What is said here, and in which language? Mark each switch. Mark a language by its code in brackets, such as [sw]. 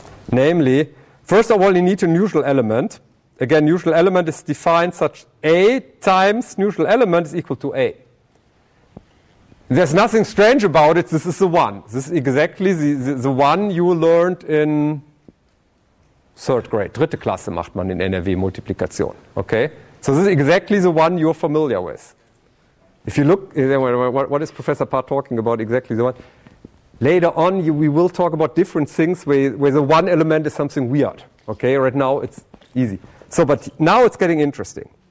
[en] Namely, first of all, you need a neutral element. Again, neutral element is defined such A times neutral element is equal to A. There's nothing strange about it. This is the 1. This is exactly the 1 you learned in 3rd grade. [de] Dritte Klasse macht man in NRW-Multiplikation. [en] Okay? So this is exactly the 1 you're familiar with. If you look, what is Professor Paar talking about exactly the 1? Later on, we will talk about different things where the 1 element is something weird. Okay? Right now, it's easy. So, but now it's getting interesting.